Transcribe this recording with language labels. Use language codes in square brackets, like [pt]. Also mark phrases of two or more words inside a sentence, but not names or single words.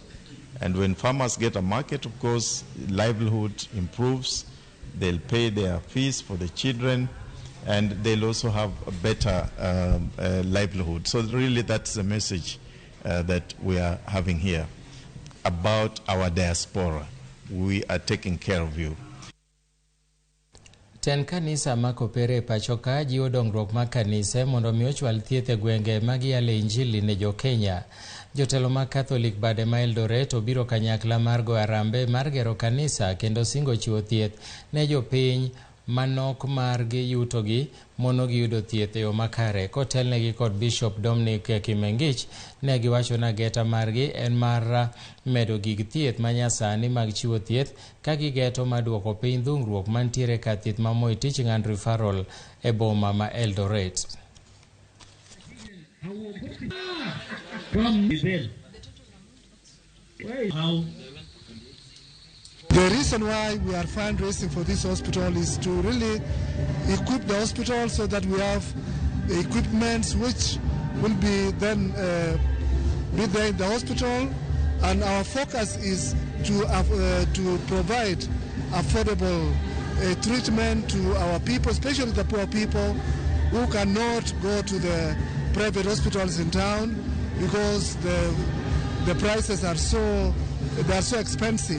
[en] And when farmers get a market, of course, livelihood improves. They'll pay their fees for the children, and they'll also have a better livelihood. So really that's the message that we are having here about our diaspora. We are taking care of you. [luo] Ten kanisa makopere pachoka jiwo dongruok ma kanise mondo mi ochwal thieth e gwenge magiyale injili ne jo Kenya. Jotelo ma Catholic bade ma Eldoret obiro kanyakla mar go arambe mar gero kanisa kendo singo chiwo thieth ne jopiny manok margi yutogi mono giyudo thieth e yo makare. Kotelnegi kod Bishop Dominic Kimengich ne giwacho na geta margi en mar medo gig thieth manyasani mag chiwo thieth ka gigeto maduoko piny dhungruok mantiere ka thieth ma Moi Teaching and Referral e boma ma Eldoret. [en] The reason why we are fundraising for this hospital is to really equip the hospital so that we have equipment which will be then be there in the hospital, and our focus is to provide affordable treatment to our people, especially the poor people who cannot go to the private hospitals in town because the prices are so expensive.